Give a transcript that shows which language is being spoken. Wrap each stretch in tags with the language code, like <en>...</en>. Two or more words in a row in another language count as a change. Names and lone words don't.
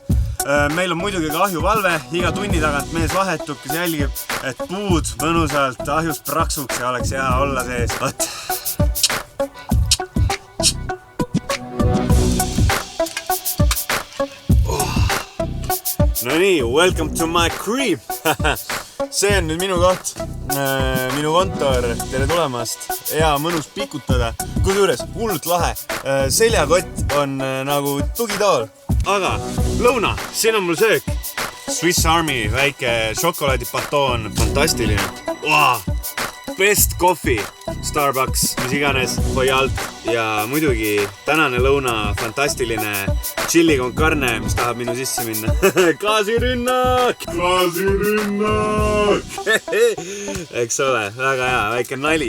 <et>Meil on muidugi ka ahjuvalve, iga tunni tagant mees vahetub, kes jälgib, et puud mõnusalt ahjus praksuks ja oleks hea olla sees. No nii,</et> <en>welcome to my crib!</en> <et>See on nüüd minu koht, minu kontor, tere tulemast, hea mõnus pikutada, kusjuures hullult lahe, seljakott on nagu tugitool, aga lõuna, siin on mul söök, Swiss Army, väike šokolaadipatoon, fantastiline,</et> <en>best coffee, Starbucks,</en> <et>mis iganes, või alt ja muidugi tänane lõuna, fantastiline</et> <es>chili con carne,</es> <et>mis tahab minu sisse minna. Gaasirünnak! Eks ole, väga hea, väike nali.</et>